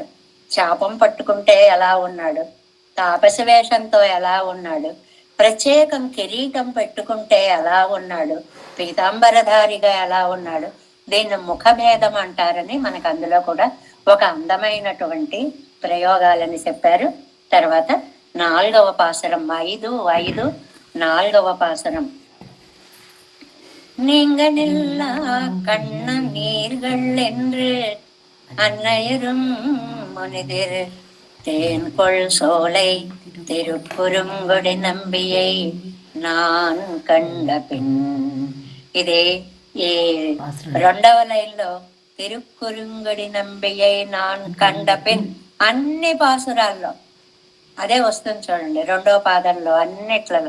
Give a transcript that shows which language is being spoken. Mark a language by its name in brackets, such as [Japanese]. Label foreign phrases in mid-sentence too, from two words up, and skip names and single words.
[Telugu] చాపం పట్టుకుంటే ఎలా ఉన్నాడు, తాపసి వేషంతో ఎలా ఉన్నాడు, ప్రత్యేకం కిరీటం పెట్టుకుంటే ఎలా ఉన్నాడు, పీతాంబరధారిగా ఎలా ఉన్నాడు, దీన్ని ముఖభేదం అంటారని మనకు అందులో కూడా ఒక అందమైనటువంటి ప్రయోగాలని చెప్పారు. తర్వాత 4వ పాసరం 5 పాసరం. [Tamil] நீங்கனில்ல கண்ண நீர்களென்று அன்னையரும் முனிதிர் தேன்கொள் சோலை திருக்குறுங்குடி நம்பியை நான் கண்ட பின். [Telugu] ఇది ఈ 2వ లైన్లో [Tamil] திருக்குறுங்குடி நம்பியை நான் கண்ட பின் [Telugu] అన్ని పాసురాల్లో అదే వస్తుంది చూడండి, 2వ పాదంలో అన్నిట్లలో.